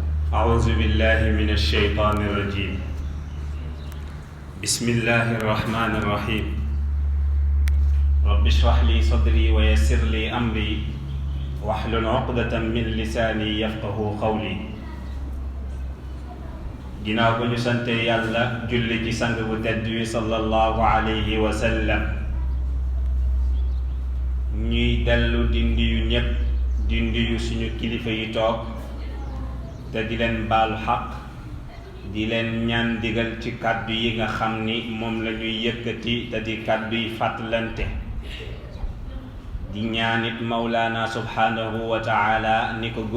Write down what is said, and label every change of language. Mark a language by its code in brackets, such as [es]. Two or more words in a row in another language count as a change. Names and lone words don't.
[ar] أعوذ بالله من الشيطان الرجيم بسم الله الرحمن الرحيم رب اشرح لي صدري ويسر لي أمري واحلل عقدة من لساني يفقه قولي [wo] ginnaaw ba ñu sante yàlla julli ci sang bu tedd wi [ar] صلى الله عليه وسلم [wo] ñuy dellu di nuyu ñépp di nuyu suñu kilifa yi toog te di leen baalu xaq di leen ñaan digal ci kàddu yi nga xam ni moom la ñuy yëkkati te di kàddu yi fàttalante di ñaanit [ar] مولانا سبحانه وتعالى [wo] ni ko